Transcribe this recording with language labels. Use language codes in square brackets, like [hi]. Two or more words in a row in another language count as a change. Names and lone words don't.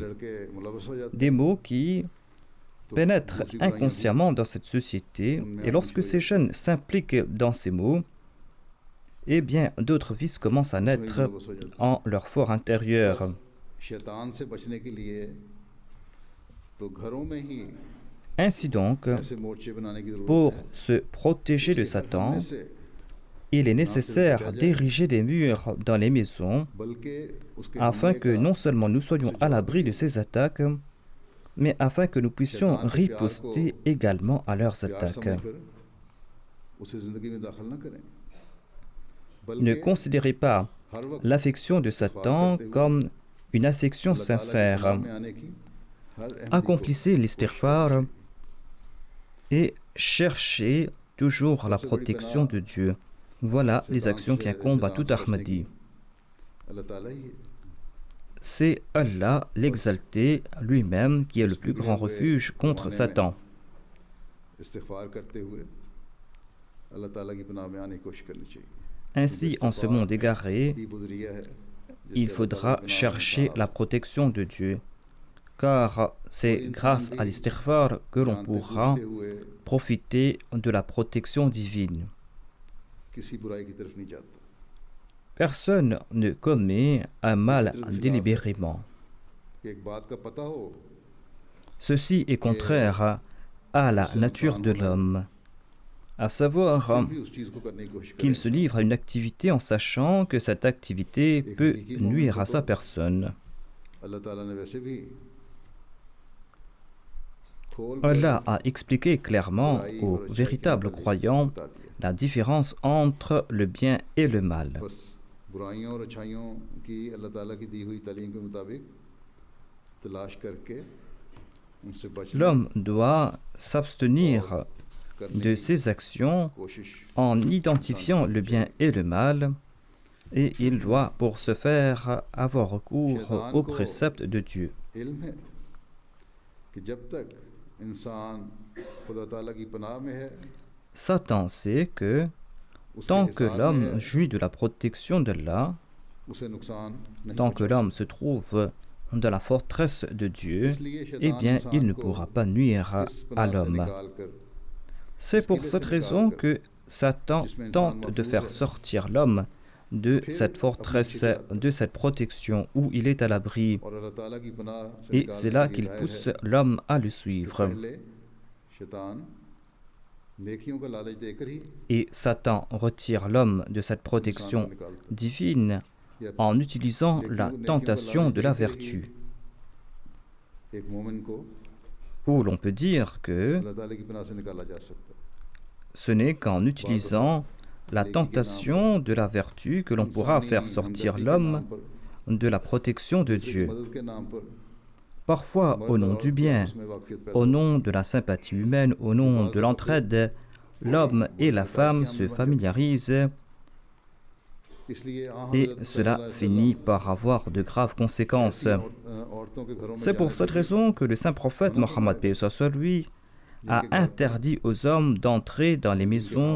[fr] Des mots qui pénètrent inconsciemment dans cette société et lorsque ces jeunes s'impliquent dans ces mots, eh bien d'autres vices commencent à naître en leur fort intérieur. Ainsi donc, [ur] ایسے مورچے بنانے کی ضرورت [fr] pour [ur] है [fr] se protéger de [ur] उसके [fr] Satan, [ur] ہٹنے سے, [fr] il est nécessaire d'ériger des murs dans les maisons [ur] بلکہ اس کے [fr] afin [ur] हमले [fr] que [ur] का [fr] non seulement nous soyons [ur] उसे [fr] à [ur] जवाब [fr] l'abri de [ur] दें। [fr] ces attaques, mais afin que nous puissions [ur] شیطان کے پیار [fr] riposter [ur] को [fr] également à leurs [ur] प्यार [fr] attaques. [ur] سمجھ کر اسے زندگی میں داخل نہ کریں, [fr] Ne [ur] बल्कि [fr] considérez pas [ur] ہر وقت [fr] l'affection de [ur] इस्तिग़फ़ार [fr] Satan [ur] کرتے ہوئے [fr] comme une affection [ur] اللہ تعالیٰ کی [fr] sincère. [ur] پناہ میں آنے کی ہر احمدی کو [fr] Accomplissez [ur] कोशिश [fr] l'istighfar [ur] کرنی چاہیے. [fr] et cherchez toujours la [ur] سب سے بڑی [fr] protection [ur] पनाह [fr] de Dieu. Voilà les [ur] शैतान [fr] actions [ur] से [fr] qui incombent à [ur] शैतान [fr] tout [ur] سے بچنے [fr] Ahmadi. [ur] کی اللہ تعالیٰ ہی ہے. [fr] C'est Allah l'exalté lui-même qui est le plus grand refuge contre Satan. [ur] استغفار کرتے ہوئے اللہ تعالیٰ کی پناہ میں آنے کی کوشش کرنی چاہیے. [fr] Ainsi, en ce monde égaré, [ur] ہی بذریعہ ہے [fr] il faudra chercher la protection de Dieu, car c'est grâce à l'istighfar que l'on pourra profiter de la protection divine. [ur] کسی برائی کی طرف نہیں جاتا. [fr] Personne ne commet un mal délibérément. [ur] کہ ایک بات کا پتا ہو [fr] Ceci est contraire à la nature de l'homme, à savoir [ur] پھر بھی اس چیز کو کرنے کی کوشش [fr] qu'il [ur] करें। [fr] se livre à une activité en sachant que cette activité peut nuire à sa personne. [ur] اللہ تعالیٰ نے ویسے بھی کھول [fr] Allah a expliqué clairement aux véritables croyants la différence entre le bien et le mal. [ur] بس برائیوں اور اچھائیوں کی اللہ تعالیٰ کی دی ہوئی تعلیم کے مطابق تلاش کر کے ان سے بچنے [fr] L'homme doit s'abstenir [ur] करने [fr] de [ur] की [fr] ses actions [ur] कोशिश [fr] en identifiant le bien et le mal, et il doit pour ce faire avoir recours aux préceptes de Dieu. [ur] علم ہے کہ جب تک انسان خدا تعالیٰ کی پناہ میں ہے [fr] Satan sait que [ur] उसके [fr] tant que [ur] حساب میں [fr] l'homme [ur] है, [fr] jouit de la protection d'Allah, [ur] اسے نقصان نہیں [fr] tant que [ur] पहुंचा [fr] l'homme se trouve dans la forteresse de Dieu, [ur] इसलिए [fr] eh [ur] शैतान [fr] bien, il ne [ur] انسان کو [fr] pourra pas nuire [ur] इस [fr] à [ur] پناہ سے [fr] l'homme. [ur] निकालकर [fr] C'est pour cette raison que Satan tente de faire sortir l'homme de cette forteresse, de cette protection où il est à l'abri, [ur] اور اللہ تعالیٰ کی پناہ سے [fr] et [ur] निकालने [fr] c'est là [ur] की [fr] qu'il [ur] जाहिर [fr] pousse [ur] है [fr] l'homme à le [ur] कि [fr] suivre. [ur] پہلے شیطان نیکیوں کا لالچ دے کر ہی [fr] Et Satan retire l'homme de cette [ur] انسان کو [fr] protection [ur] نکالتا ہے. [fr] divine [ur] या [fr] en utilisant la [ur] نیکیوں کا [fr] tentation [ur] लालच [fr] de la [ur] دے کر ہی [fr] vertu, [ur] ایک مومن کو [fr] où l'on peut dire que [ur] اللہ تعالیٰ کی پناہ سے نکالا جا سکتا ہے. [fr] ce n'est qu'en utilisant la tentation de la vertu que l'on pourra [ur] इंसानी [fr] faire sortir [ur] ہمدردی کے [fr] l'homme [ur] نام پر, [fr] de la protection de [ur] دوسرے کی [fr] Dieu. [ur] مدد کے نام پر, [fr] Parfois au [ur] मर्द [fr] nom [ur] और [fr] du [ur] औरत [fr] bien, [ur] آپس میں واقفیت پیدا [fr] au [ur] होती [fr] nom de la sympathie humaine, au nom de l'entraide, l'homme et la femme se familiarisent [ur] ہے۔ اس لیے آ [fr] et [ur] हज़रत [fr] cela [ar] صلی اللہ علیہ [fr] finit [ar] वसल्लम [fr] par avoir de graves conséquences. [ur] ایسی عورتوں کے گھروں میں [fr] C'est pour [ur] जाने [fr] cette [ur] से [fr] raison que le saint prophète Mohammed paix soit lui a interdit aux hommes d'entrer dans les maisons